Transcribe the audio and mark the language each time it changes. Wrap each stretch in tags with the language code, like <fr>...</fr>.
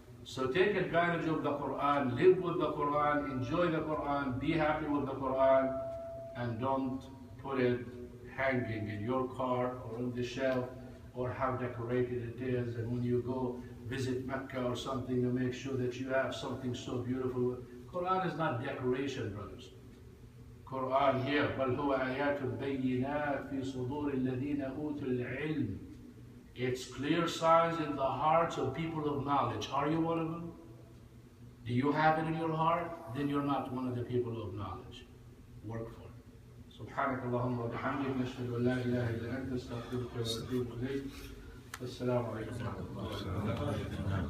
<en>So take advantage of the Quran, live with the Quran, enjoy the Quran, be happy with the Quran, and don't put it hanging in your car or on the shelf, or how decorated it is, and when you go visit Mecca or something, you make sure that you have something so beautiful. Quran is not decoration, brothers. Quran here,</en> <ar>بل هو آيات بينات في صدور الذين أوتوا العلم.</ar> <en>It's clear signs in the hearts of people of knowledge. Are you one of them? Do you have it in your heart? Then you're not one of the people of knowledge. Work for it.</en> <ar>سبحانك اللهم وبحمدك نشهد أن لا إله إلا أنت نستغفرك ونتوب إليك. السلام عليكم ورحمة الله وبركاته.</ar>